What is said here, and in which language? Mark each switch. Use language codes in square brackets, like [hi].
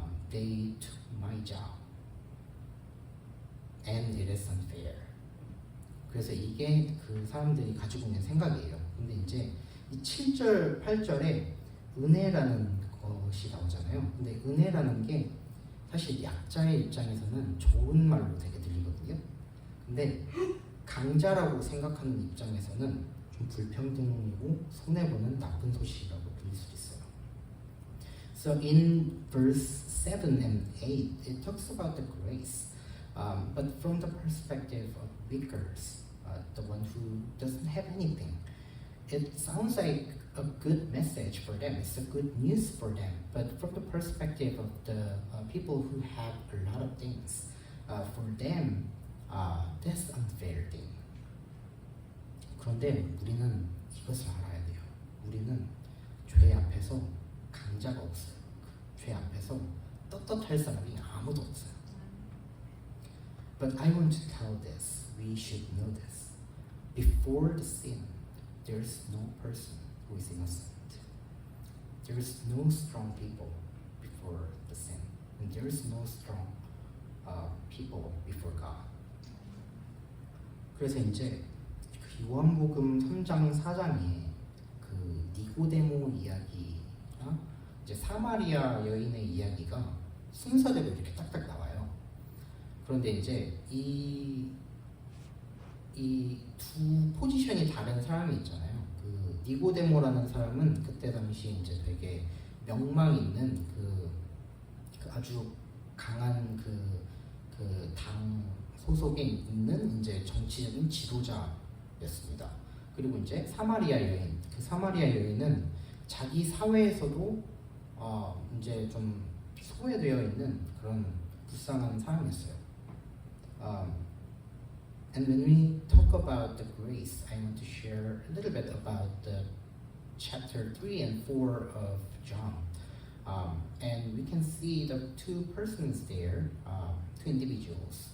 [en] They took my job, and it is unfair. [ko] 그래서 이게 그 사람들이 가지고 있는 생각이에요. 근데 이제 이 7절, 8절에 은혜라는 것이 나오잖아요. 근데 은혜라는 게 사실 약자의 입장에서는 좋은 말로 되게 들리거든요. 근데 강자라고 생각하는 입장에서는 좀 불평등이고 손해보는 나쁜 소식이라고 들릴 수 있어요. [en] So in verse 7 and 8, it talks about the grace, but from the perspective of weakers, the one who doesn't have anything. It sounds like a good message for them. It's a good news for them. But from the perspective of the people who have a lot of things, for them, that's unfair thing. [ko] 그런데 우리는 이것을 알아야 돼요. 우리는 죄 앞에서 강자가 없어요. 죄 앞에서 떳떳할 사람이 아무도 없어요. [en] But I want to tell this. We should know this. Before the sin, there's no person who is innocent. There's no strong people before the sin. And there's no strong people before God. [ko] 그래서 이제 그 요한복음 3장 4장에 그 니고데모 이야기나 이제 사마리아 여인의 이야기가 순서대로 이렇게 딱딱 나와요. 그런데 이제 이 두 포지션이 다른 사람이 있잖아요. 그 니고데모라는 사람은 그때 당시 이제 되게 명망 있는 그 아주 강한 그 당 소속에 있는 이제 정치적인 지도자였습니다. 그리고 이제 사마리아 여인, 그 사마리아 여인은 자기 사회에서도 이제 좀 소외되어 있는 그런 불쌍한 사람이었어요. [en] And when we talk about the grace, I want to share a little bit about the chapter 3 and 4 of John. And we can see see the two persons there, two individuals.